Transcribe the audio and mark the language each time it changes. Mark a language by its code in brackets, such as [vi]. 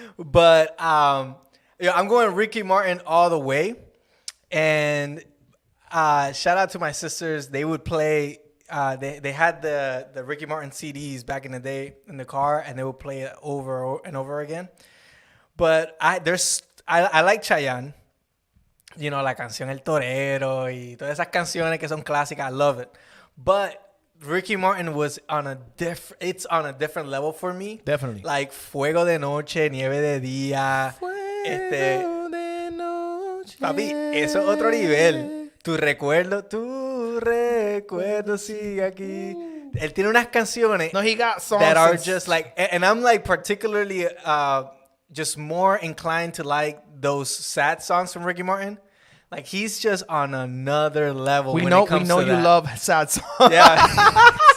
[en] But I'm going Ricky Martin all the way. And shout out to my sisters. They would play they had the Ricky Martin CDs back in the day in the car, and they would play it over and over again. But I like Chayanne. You know, [es] la canción El Torero y todas esas canciones que son clásicas. [en] I love it. But Ricky Martin was on a different level for me. Definitely. Like Fuego de Noche, Nieve de Día. [es] Fuego de noche. Papi, eso es otro nivel. Tu recuerdo sigue aquí. Él tiene unas canciones [en] No, he got songs that are just like, and I'm like particularly just more inclined to like those sad songs from Ricky Martin. Like he's just on another level. We when know it comes you to that. love sad songs. Yeah.